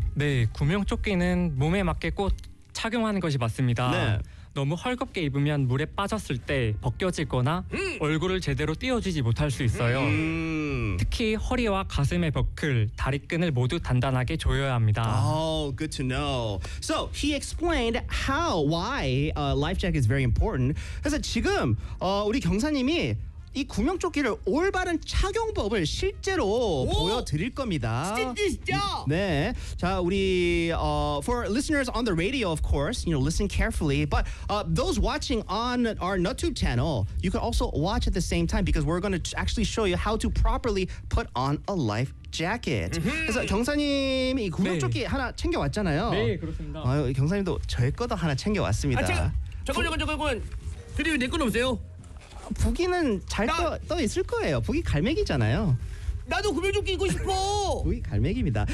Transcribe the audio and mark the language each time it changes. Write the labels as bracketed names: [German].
[Korean] 네, 구명조끼는 몸에 맞게 꼭 착용하는 것이 맞습니다. 네. 너무 헐겁게 입으면 물에 빠졌을 때 벗겨지거나 얼굴을 제대로 띄워주지 못할 수 있어요. 특히 허리와 가슴의 버클, 다리끈을 모두 단단하게 조여야 합니다. [English] Oh, good to know. So, he explained how, why life jacket is very important. [Korean] 그래서 지금 우리 경사님이 이 구명조끼를 올바른 착용법을 실제로 보여드릴 겁니다. 진짜? 네. 자, 우리 [English] for listeners on the radio, of course, you know, listen carefully. But those watching on our YouTube channel, you can also watch at the same time because we're going to actually show you how to properly put on a life jacket. [Korean] 그래서 경사님이 구명조끼 네. 하나 챙겨왔잖아요. 네, 그렇습니다. 경사님도 저의 것도 하나 챙겨왔습니다. 아, 잠깐만. 드림이 내 건 없어요? 부기는 잘 떠 있을 거예요. 부기 갈매기잖아요. 나도 구명조끼 입고 싶어. 부기 갈매기입니다.